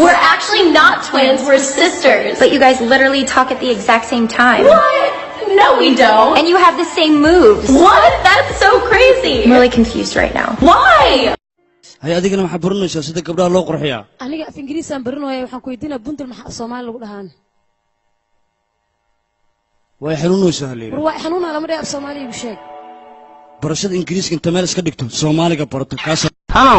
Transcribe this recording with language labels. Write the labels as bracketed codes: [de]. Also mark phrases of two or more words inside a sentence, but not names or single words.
[en] We're actually not twins, we're sisters. But you guys literally talk at the exact same time. What? No, we don't. And you have the same moves. What? That's so crazy. I'm really confused right now. Why? [so] hay adigana waxa baranaysaa sida gabdhaha loo qurxiyaa aniga af ingiriis aan baranayo waxaan ku weydiinaa buntul maxaa Soomaali lagu dhahaan way xanuunaysaa haleey war waa xanuuna lama dhaaf Soomaali igu sheeg barashada ingiriiska inta meel iska dhigto Soomaaliga barato kaas halow